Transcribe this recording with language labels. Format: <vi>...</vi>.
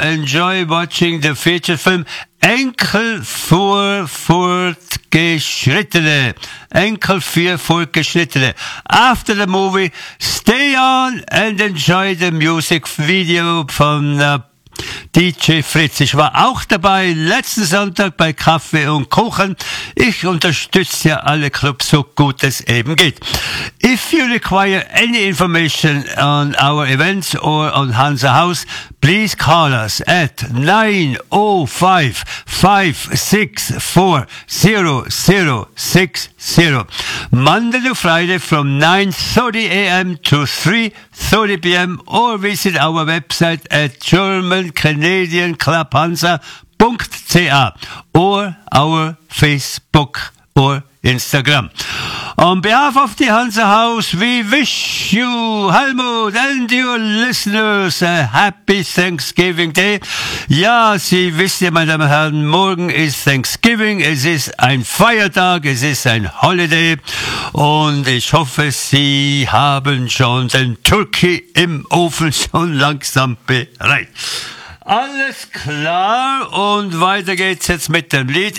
<en>enjoy watching the feature film Enkel für Fortgeschrittene. Enkel für Fortgeschrittene. After the movie, stay on and enjoy the music video from DJ Fritz.</en> <de>Ich war auch dabei letzten Sonntag bei Kaffee und Kuchen. Ich unterstütze ja alle Clubs, so gut es eben geht.</de> <en>If you require any information on our events or on Hansa House, please call us at 905-564-0060. Monday to Friday from 9:30 a.m. to 3:30 p.m. or visit our website at germancanadianclubhansa.ca or our Facebook or Instagram. On behalf of the Hansa House, we wish you, Helmut, and your listeners a happy Thanksgiving Day.</en> <de>Ja, Sie wissen ja, meine Damen und Herren, morgen ist Thanksgiving, es ist ein Feiertag, es ist ein Holiday und ich hoffe, Sie haben schon den Turkey im Ofen schon langsam bereit. Alles klar und weiter geht's jetzt mit dem Lied.</de>